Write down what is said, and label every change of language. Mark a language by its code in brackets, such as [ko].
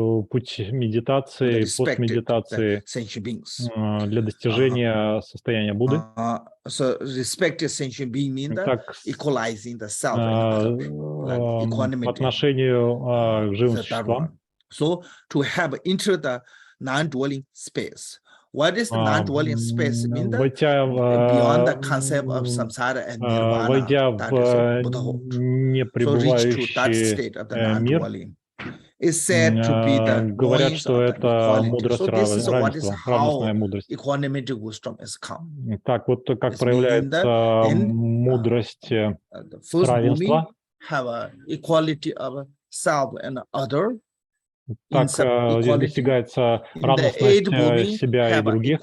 [ru] Путь медитации, постмедитации для достижения состояния Будды. [en] So respected sentient being means that equalizing the self and other, [ru] по отношению к живым существам. [en] So to have entered the non-dwelling space. What is the non-dwelling space? Mean that beyond the concept of samsara and nirvana, that is Buddhahood. So reach to that state of the non-dwelling. Is said to be the [ru] говорят, что это мудрость равенства, равностная мудрость. [en] Equanimity wisdom is come. [ru] Так вот, как проявляется мудрость равенства. [en] Have a equality of self and other. [ru] Так здесь достигается равностность себя и других.